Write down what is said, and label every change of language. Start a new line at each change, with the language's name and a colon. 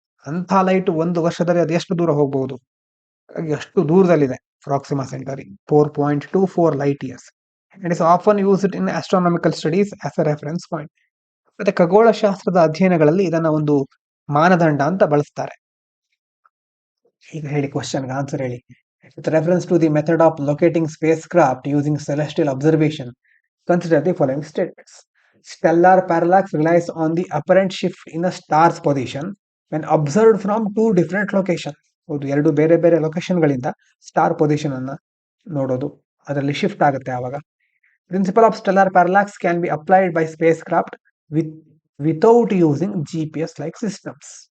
Kannada: ಅಂಥ ಲೈಟ್ ಒಂದು ವರ್ಷದಲ್ಲಿ ಅದೆಷ್ಟು ದೂರ ಹೋಗಬಹುದು? ಎಷ್ಟು ದೂರದಲ್ಲಿದೆ Proxima ಸೆಂಟರಿ?
English: 4.24 light years. It is often used in astronomical studies as a reference point.
Kannada: ಮತ್ತೆ ಖಗೋಳಶಾಸ್ತ್ರದ ಅಧ್ಯಯನಗಳಲ್ಲಿ ಇದನ್ನ ಒಂದು ಮಾನದಂಡ ಅಂತ ಬಳಸ್ತಾರೆ. ಈಗ ಹೇಳಿ, ಕ್ವಶನ್ಗೆ ಆನ್ಸರ್ ಹೇಳಿ.
English: With reference to the method of locating spacecraft using celestial observation, consider the following statements. Stellar parallax relies on the apparent shift in a star's position when observed from 2 different locations.
Kannada: ಹೌದು, 2 ಬೇರೆ ಬೇರೆ ಲೊಕೇಶನ್ಗಳಿಂದ star position ಅನ್ನ ನೋಡೋದು, ಅದರಲ್ಲಿ shift ಆಗುತ್ತೆ ಆವಾಗ.
English: Principle of stellar parallax can be applied by spacecraft without using GPS like systems.